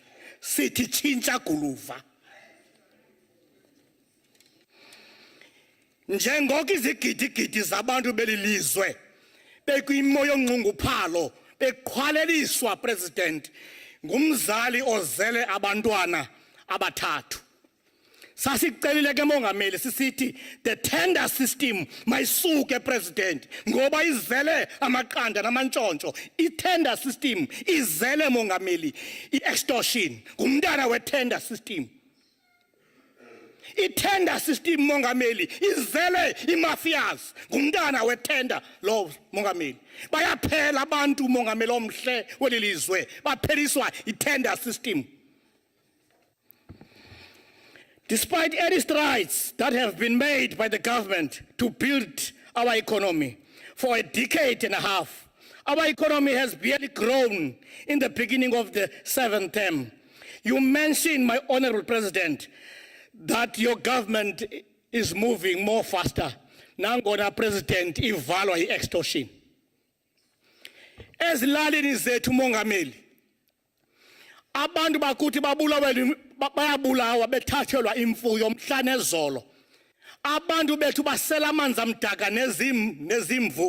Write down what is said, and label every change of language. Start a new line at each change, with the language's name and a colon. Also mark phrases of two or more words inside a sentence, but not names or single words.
Xhosa: Sithi tshintsha guluva. Njengoko izigidigidi zabantu belilizwe bekwimo yonqunguphalo bekhwaleliswa President ngumzali ozele abantwana abathathu. Sasicelile ke mongameli sisithi
English: the tender system
Xhosa: mayisuke President ngoba izele amaqanda namantshontsho. I-
English: tender system
Xhosa: izele mongameli i-extortion ngumntana we-
English: tender system.
Xhosa: I-
English: tender system
Xhosa: mongameli izele i-mafias ngumntana we-
English: tender law
Xhosa: mongameli. Bayaphela abantu mongameli omhle welilizwe bapheliswa i-
English: tender system. Despite any strides that have been made by the government to build our economy for a decade and a half, our economy has barely grown in the beginning of the 7th term. You mentioned, my Honorable President, that your government is moving more faster.
Xhosa: Nangona President ivalwa i-extortion. Ezilalini zethu mongameli, abantu bakuthi bayabulawa bethathelwa imfuyo mhla nezolo. Abantu bethu basela amanzi amdaka nezimvu.